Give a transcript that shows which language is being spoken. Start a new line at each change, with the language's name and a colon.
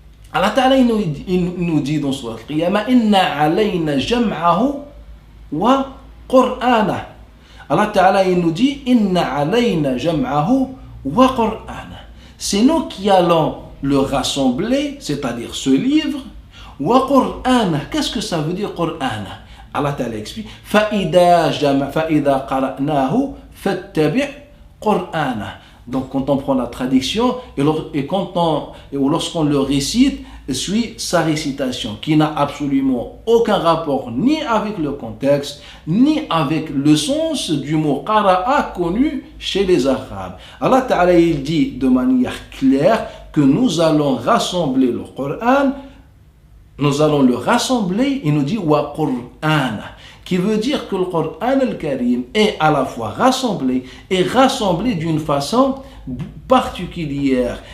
French: Allah Ta'ala il nous dit dans Surah Al-Qiyamah
Arabic: inna alayna jam'ahu wa qur'ana.
French: Allah Ta'ala il nous dit
Arabic: inna alayna jam'ahu wa qur'ana.
French: C'est nous qui allons le rassembler, c'est-à-dire ce livre. Wa Qur'ana, qu'est-ce que ça veut dire Qur'ana? Allah Ta'ala explique
Arabic: فَإِذَا قَرَأْنَاهُ فَاتَّبِعْ قُرْآنَهُ.
French: Donc quand on prend la traduction ou lorsqu'on le récite, suit sa récitation qui n'a absolument aucun rapport ni avec le contexte ni avec le sens du mot qara'a connu chez les Arabes. Allah Ta'ala il dit de manière claire que nous allons rassembler le Coran, nous allons le rassembler, il nous dit wa Qur'ana, qui veut dire que le Coran al-Karim est à la fois rassemblé et rassemblé d'une façon particulière.